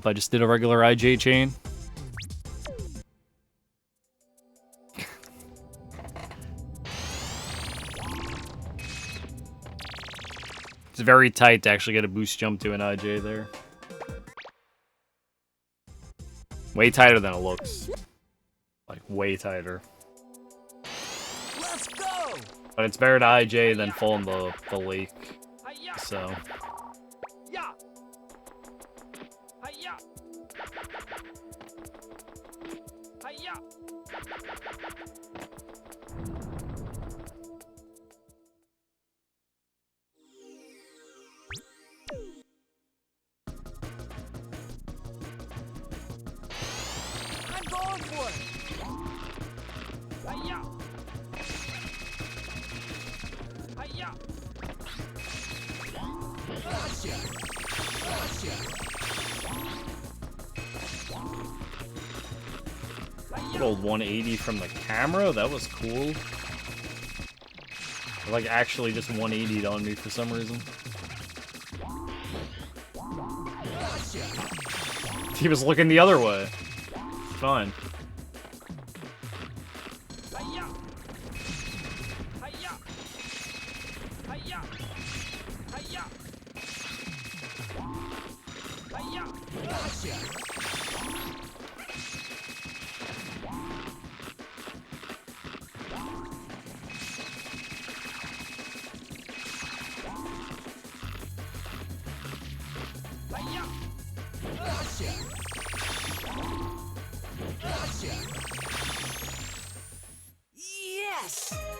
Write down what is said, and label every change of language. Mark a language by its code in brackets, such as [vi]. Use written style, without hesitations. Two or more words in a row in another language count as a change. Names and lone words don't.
[en] I just did a regular IJ chain. It's very tight to actually get a boost jump to an IJ there. Way tighter than it looks. Like, way tighter. Let's go! But it's better to IJ than fall in the lake, Hi-ya! so... Ya! Hi-ya! Hi-ya! I'm going for it! Hi-ya! Hi-ya! Good old 180 from the camera, that was cool. It, like, actually just 180'd on me for some reason. He was looking the other way. Fine. Hi-ya! Hi-ya! Hi-ya! Hi-ya! Hi-ya! Hi-ya! Yes!